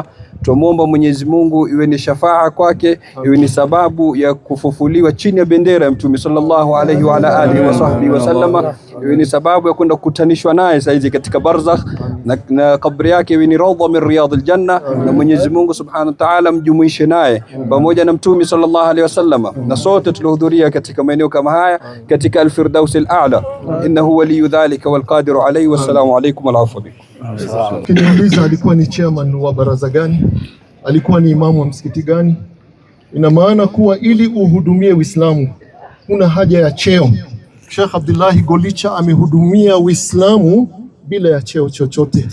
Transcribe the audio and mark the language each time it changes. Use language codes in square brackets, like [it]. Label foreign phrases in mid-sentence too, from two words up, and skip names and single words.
[sw] Tumuomba Mwenyezi Mungu iwe ni shafaa kwake, iwe ni sababu ya kufufuliwa chini ya bendera ya mtume [ar] صلى الله عليه وعلى آله وصحبه وسلم, [sw] iwe ni sababu ya kwenda kukutanishwa naye saizi katika barzakh, na kabri yake iwe ni [ar] روضة من رياض الجنة, [sw] na Mwenyezi Mungu [ar] سبحانه وتعالى [sw] mjumuishe naye pamoja na mtume [ar] صلى الله عليه وسلم, [sw] na sote tulihudhuria katika maeneo kama haya katika [ar] الفردوس الأعلى. إنه ولي ذلك والقادر عليه والسلام عليكم ورحمة الله. [sw] Kiniuliza alikuwa ni chairman wa baraza gani, alikuwa ni imamu wa msikiti gani, Ina maana kuwa ili uhudumie Uislamu una haja ya cheo. Sheikh Abdullahi Golicha amehudumia Uislamu bila ya cheo chochote.